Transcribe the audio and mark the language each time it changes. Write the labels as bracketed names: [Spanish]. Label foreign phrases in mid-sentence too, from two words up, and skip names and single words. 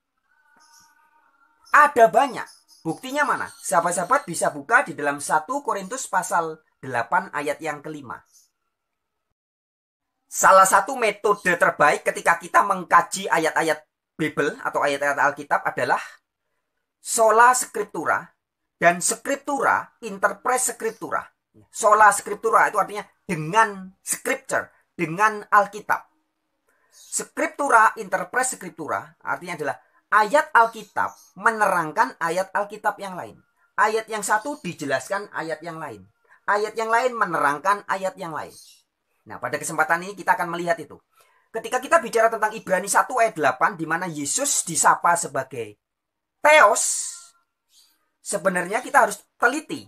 [Indonesian] Ada banyak. Buktinya mana? Sahabat-sahabat bisa buka di dalam 1 Korintus pasal 8 ayat yang kelima. Salah satu metode terbaik ketika kita mengkaji ayat-ayat Bible atau ayat-ayat Alkitab adalah [Latin] sola scriptura [Indonesian] dan [Latin] scriptura interpres scriptura. Sola scriptura [Indonesian] itu artinya dengan scripture, dengan Alkitab. [Latin] Scriptura interpres scriptura [Indonesian] artinya adalah ayat Alkitab menerangkan ayat Alkitab yang lain. Ayat yang satu dijelaskan ayat yang lain. Ayat yang lain menerangkan ayat yang lain. Nah, pada kesempatan ini kita akan melihat itu. Ketika kita bicara tentang Ibrani 1 ayat 8, di mana Yesus disapa sebagai Theos, sebenarnya kita harus teliti.